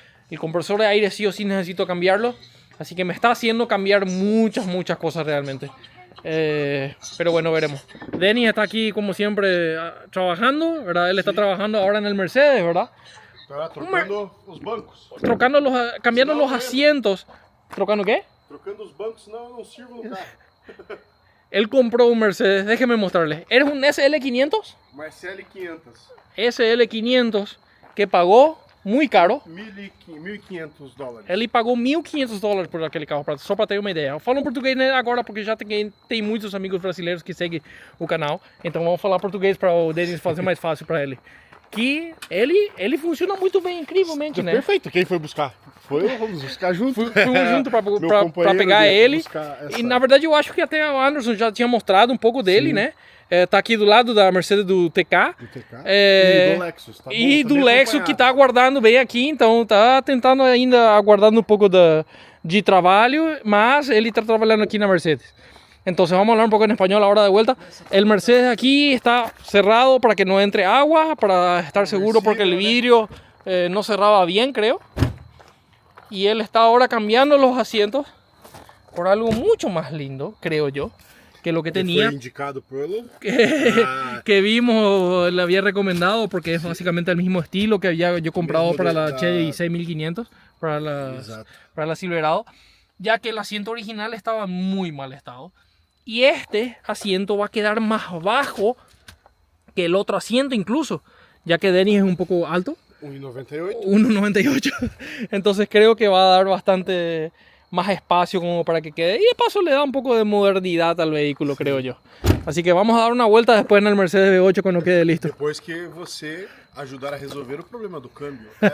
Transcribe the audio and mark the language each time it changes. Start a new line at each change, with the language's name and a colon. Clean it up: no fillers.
Spanish: El compresor de aire sí o sí necesito cambiarlo, así que me está haciendo cambiar muchas cosas realmente. Pero bueno, veremos. Denis está aquí como siempre trabajando, ¿verdad? Él está trabajando ahora en el Mercedes, ¿verdad?
Portuguese: Está trocando os bancos.
Spanish: Cambiando los asientos. ¿Trocando qué?
Portuguese: Trocando os bancos, senão não sirvo no carro.
Spanish: Él compró un Mercedes, déjeme mostrarle. ¿Eres un SL500? Marcele 500.
Portuguese: SL500 que pagou muito caro. $1.500. Ele pagou $1.500 por aquele carro, só para ter uma ideia. Eu falo português agora porque já tem muitos amigos brasileiros que seguem o canal. Então vamos falar português para o Denis fazer mais fácil para ele. Que ele funciona muito bem, incrivelmente, né? Perfeito, quem foi buscar? Vamos buscar junto. Fomos junto para pegar ele. E na verdade eu acho que até o Anderson já tinha mostrado um pouco dele, né? Tá aqui do lado da Mercedes do TK. E do Lexus. Tá e do Lexus que tá aguardando bem aqui, então tá tentando ainda aguardando um pouco de trabalho, mas ele está trabalhando aqui na Mercedes.
Spanish: Entonces vamos a hablar un poco en español ahora de vuelta. El Mercedes aquí está cerrado para que no entre agua, para estar seguro porque el vidrio no cerraba bien, creo. Y él está ahora cambiando los asientos por algo mucho más lindo, creo yo, que lo que tenía. Fue indicado por él. Que vimos, le había recomendado porque es básicamente el mismo estilo que había yo comprado para la Chevy 6500, para la Silverado, ya que el asiento original estaba en muy mal estado. Y este asiento va a quedar más bajo que el otro asiento incluso, ya que Denis es un poco alto. 1,98. 1,98. Entonces creo que va a dar bastante más espacio como para que quede. Y de paso le da un poco de modernidad al vehículo, creo yo. Así que vamos a dar una vuelta después en el Mercedes V8 cuando quede listo.
Portuguese: Depois que você ajudar a resolver o problema do câmbio.